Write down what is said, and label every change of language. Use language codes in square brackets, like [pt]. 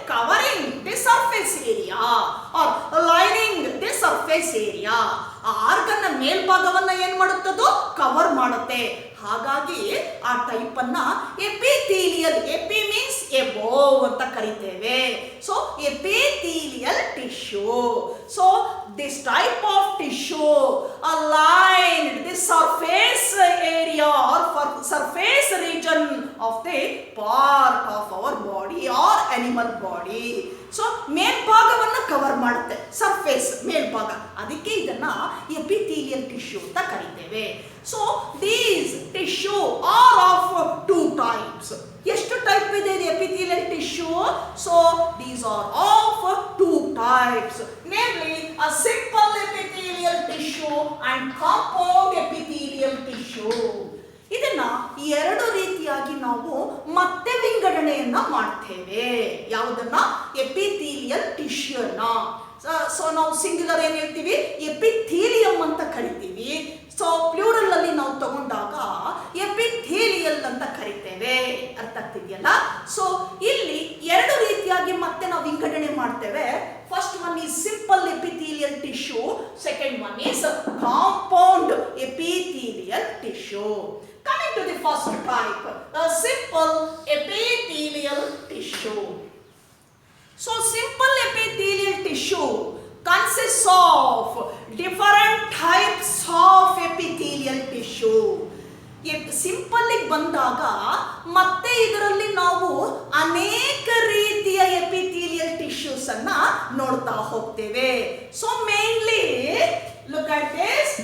[en] Covering the surface area or lining the surface area. [kn] ಆ organ ನ ಮೇಲ್ಭಾಗವನ್ನ ಏನ್ ಮಾಡುತ್ತದೋ? Cover ಮಾಡುತ್ತೆ. ಹಾಗಾಗಿ ಆ ಟೈಪ್ ಅನ್ನ ಎಪಿಥೀಲಿಯಲ್, [en] epi means above [kn] ಅಂತ ಕರಿತೇವೆ. [en] So epithelial tissue. So this type of tissue aligned the surface area or surface region of the part of our body or animal body. [kn] So ಮೇಲ್ಭಾಗವನ್ನು cover ಮಾಡುತ್ತೆ, surface ಮೇಲ್ಭಾಗ, ಅದಕ್ಕೆ ಇದನ್ನ epithelial tissue ಅಂತ ಕರೀತೇವೆ. [en] So these tissue are of 2 types. [kn] ಎಷ್ಟು type ಇದೆ epithelial tissue? [en] So these are of 2 types, namely a simple epithelial tissue and compound epithelial tissue. [kn] ಇದನ್ನ 2 ರೀತಿಯಾಗಿ ನಾವು ಮತ್ತೆ ವಿಂಗಡಣೆಯನ್ನ ಮಾಡ್ತೇವೆ. ಯಾವುದನ್ನ? ಎಪಿಥೀಲಿಯಲ್ ಟಿಶ್ಯೂನ. ಸೊ ನಾವು ಸಿಂಗ್ಯುಲರ್ ಏನ್ ಹೇಳ್ತೀವಿ? ಎಪಿಥೀಲಿಯಂ ಅಂತ ಕರಿತೀವಿ. ಸೊ ಪ್ಲೂರಲ್ ಅಲ್ಲಿ ನಾವು ತಗೊಂಡಾಗ ಎಪಿಥೀಲಿಯಲ್ ಅಂತ ಕರಿತೇವೆ. ಅರ್ಥ ಆಗ್ತಿದೆಯಲ್ಲ? ಸೊ ಇಲ್ಲಿ 2 ರೀತಿಯಾಗಿ ಮತ್ತೆ ನಾವು ವಿಂಗಡಣೆ ಮಾಡ್ತೇವೆ. [en] First one is simple epithelial tissue, second one is compound epithelial tissue. Coming to the first type, the simple epithelial tissue. So simple epithelial tissue consists of different types of epithelial tissue. [kn] Simple ಬಂದಾಗ ಮತ್ತೆ ಇದರಲ್ಲಿ ನಾವು ಅನೇಕ ರೀತಿಯ epithelial tissues ಅನ್ನ ನೋಡ್ತಾ ಹೋಗ್ತೇವೆ. [en] So mainly look at this.